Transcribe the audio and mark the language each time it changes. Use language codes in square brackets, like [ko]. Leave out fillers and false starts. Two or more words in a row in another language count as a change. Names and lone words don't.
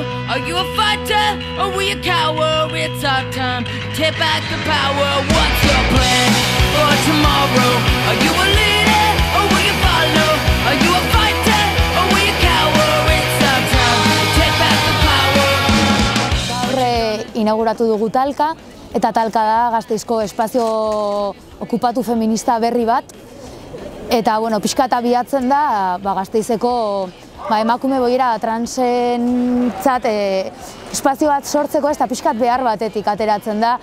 [en] Are you a fighter or will you cower? It's our time to take back the power. What's your plan for tomorrow? Are you a leader or will you follow? Are you a fighter or will you cower? It's our time to take back the power. [eu] Gaur inauguratu dugu talka, eta talka da Gasteizko espazio okupatu feminista berri bat. Eta, pixkat abiatzen da, Gasteizeko emakume boiera transentzat espazio bat sortzeko, eta pixkat behar batetik ateratzen da.